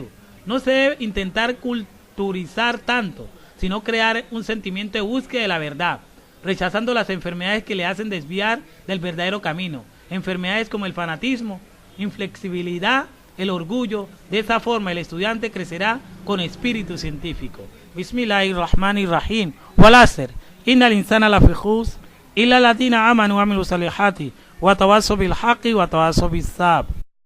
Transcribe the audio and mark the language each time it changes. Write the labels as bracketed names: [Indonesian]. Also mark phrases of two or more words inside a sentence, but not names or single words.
[Spanish] No se debe intentar culturizar tanto, sino crear un sentimiento de búsqueda de la verdad, rechazando las enfermedades que le hacen desviar del verdadero camino. Enfermedades como el fanatismo, inflexibilidad, el orgullo. De esa forma el estudiante crecerá con espíritu científico. [Arabic] Bismillahirrahmanirrahim. والعصر. إن الإنسان لفي خسر إلا الذين آمنوا وعملوا الصالحات وتواصوا بالحق وتواصوا بالصبر.